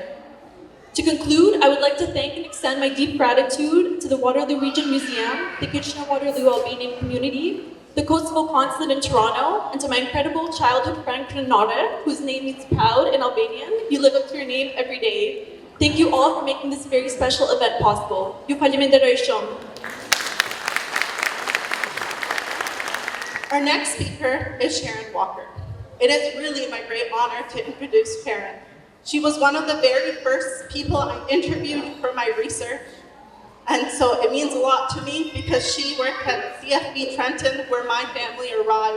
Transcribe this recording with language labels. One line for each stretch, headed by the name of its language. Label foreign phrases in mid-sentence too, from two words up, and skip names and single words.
English: To conclude, I would like to thank and extend my deep gratitude to the Waterloo Region Museum, the Kitchener-Waterloo Albanian community, the Kosovo Consulate in Toronto, and to my incredible childhood friend Krenare, whose name means proud in Albanian. You live up to your name every day. Thank you all for making this very special event possible.
Albanian: Ju faleminderoj shumë.
English: Our next speaker is Sharon Walker. It is really my great honor to introduce Sharon. She was one of the very first people I interviewed for my research. And so it means a lot to me because she worked at CFB Trenton where my family arrived.